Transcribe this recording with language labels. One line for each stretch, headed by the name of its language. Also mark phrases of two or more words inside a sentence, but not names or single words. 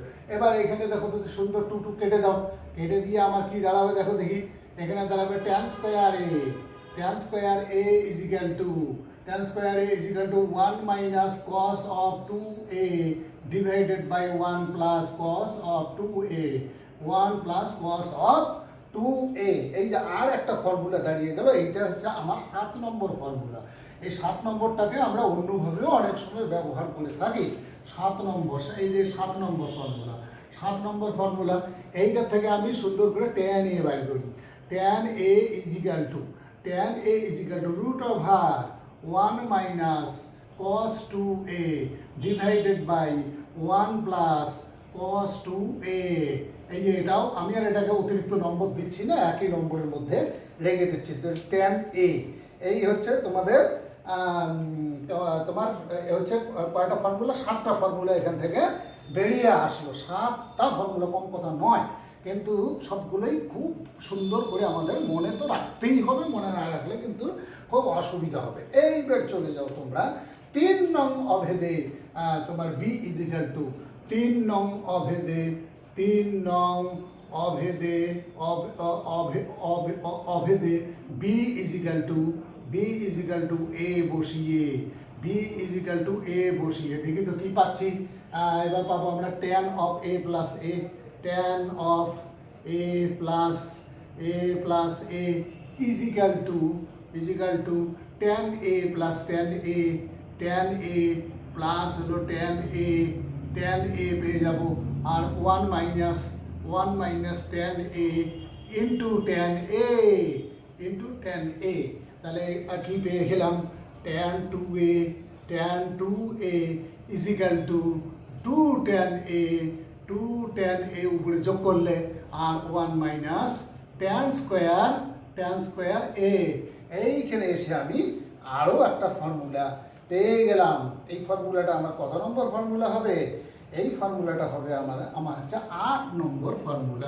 Bangla: এবার এখানে দেখো যদি সুন্দর 2 কেটে দাও, কেটে দিয়ে আমার কি দাঁড়াবে দেখো দেখি, এখানে দাঁড়াবে
English: tan square a is equal to 1 minus cos of 2a divided by 1 plus cos of 2a, 1 plus cos of 2a.
Bangla: এই যে আর একটা ফর্মুলা দাঁড়িয়ে গেল, এইটা হচ্ছে আমার 7 নম্বর ফর্মুলা। এই 7 নম্বরটাকে আমরা অন্যভাবেও অনেক সময় ব্যবহার করে থাকি। 7 নম্বর, এই যে 7 নম্বর ফর্মুলা, 7 নম্বর ফর্মুলা, এইটা থেকে আমি সুন্দর করে tan a বাইর করি।
English: tan a is equal to root over 1 minus cos 2a divided by 1 plus cos 2a।
Bangla: এই যে এটাও আমি আর এটাকে অতিরিক্ত নম্বর দিচ্ছি না, একই নম্বরের মধ্যে রেখে দিচ্ছি। তো tan a এই হচ্ছে তোমাদের তোমার হচ্ছে কয়টা ফর্মুলা, 7টা ফর্মুলা এখান থেকে বেরিয়ে আসলো। 7টা ফর্মুলা, কম কথা নয়, কিন্তু সবগুলোই খুব সুন্দর করে আমাদের মনে তো রাখতেই হবে, মনে না রাখলে কিন্তু খুব অসুবিধা হবে। এইবার চলে যাও তোমরা 3 নং অভেদে, তোমার
English: b is equal to
Bangla: 3 নং অভেদে, 3 নং অভেদে অভেদে
English: b is equal to a
Bangla: বসিয়ে,
English: b is equal to a
Bangla: বসিয়ে দেখি তো কি পাচ্ছি।
English: এবার পাবো আমরা tan of a plus a, tan of a plus a is equal to tan a plus tan a plus হলো tan a
Bangla: পেয়ে যাব, আর
English: 1 minus tan a into tan a,
Bangla: তাহলে কি পেয়ে গেলাম,
English: tan 2a is equal to 2 tan a
Bangla: উপরে যোগ করলে আর
English: 1 minus tan square a।
Bangla: এইখানে এসে আমি আরও একটা ফর্মুলা পেয়ে গেলাম। এই ফর্মুলাটা আমার কত নম্বর ফর্মুলা হবে? এই ফর্মুলাটা হবে আমার হচ্ছে 8 নম্বর ফর্মুলা।